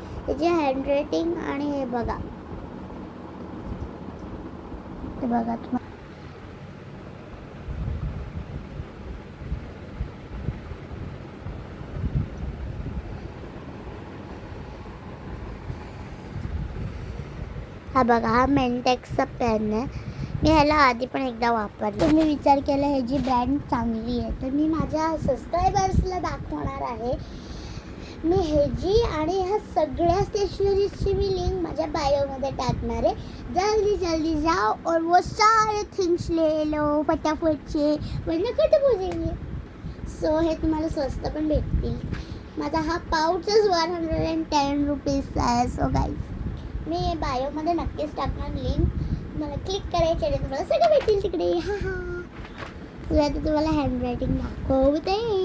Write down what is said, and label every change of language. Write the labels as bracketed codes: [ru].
[mr] त्याची हँडरायटिंग आणि हे बघा तुम्हाला हा बघा, हा मेंटेक्सचा पेन आहे. मी ह्याला आधी पण एकदा वापरलं. तुम्ही विचार केला ह्याची ब्रँड चांगली आहे, तर मी माझ्या सबस्क्रायबर्सला दाखवणार आहे. मी ह्याची आणि ह्या सगळ्या स्टेशनरीजची मी लिंक माझ्या बायोमध्ये टाकणार आहे. [hi] जल्दी जल्दी जाओ और वो सारे थिंग्स ले लो फटाफट से, वरना खत्म हो जाएंगे. [mr] सो हे तुम्हाला स्वस्त पण भेटतील. माझा हा पाऊचच 110 रुपीजचा आहे. सो गाईज मी बायोमध्ये नक्कीच टाकणार लिंक, मला क्लिक करायचे आणि तुम्हाला सगळं भेटेल तिकडे. हा हा, आता तुम्हाला हँडरायटिंग दाखवते.